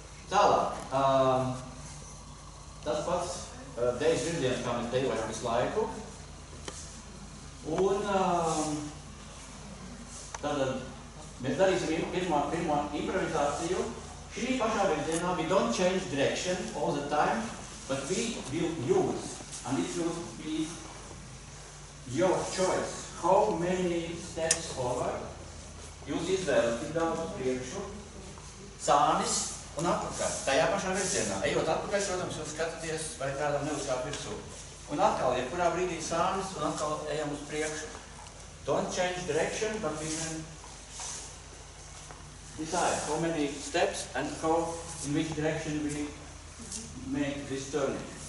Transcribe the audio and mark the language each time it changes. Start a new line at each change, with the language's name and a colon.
Latvian: Tālāk. Tas pats dejas virziens, kā mēs dejojam visu laiku. Un tātad mēs darīsim pirmo improvizāciju. Šī pašā virzienā
English: we don't change direction all the time, but we will use, and it will be your choice. How many steps forward?
Latvian: Jūs izvēlat, cik daudz uz priekšu, sānis un atpakaļ. Tajā pašā virzienā. Ejot atpakaļ, protams, jūs skatāties, vai kādam neuzkāp virsū. Un atkal, ja kurā brīdī sānis un atkal ejam uz priekšu.
English: Don't change direction, but we can decide how many steps and how, in which direction we make this turning.